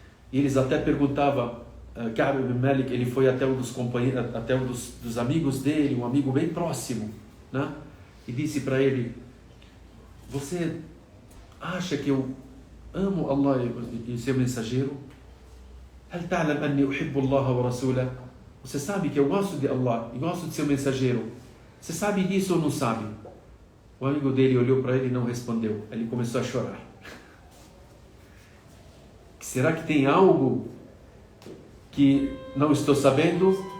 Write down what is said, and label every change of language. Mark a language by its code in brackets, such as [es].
[pt] E eles até perguntavam, Ka'b ibn Malik, ele foi até um dos companheiros, até um dos amigos dele, um amigo bem próximo, né? E disse para ele, você acha que eu amo Allah e seu mensageiro? [ar] هل تعلم أني أحب الله ورسوله? [pt] Você sabe que eu gosto de Allah e gosto de seu mensageiro? Você sabe disso ou não sabe? O amigo dele olhou para ele e não respondeu. Ele começou a chorar. Será que tem algo que não estou sabendo?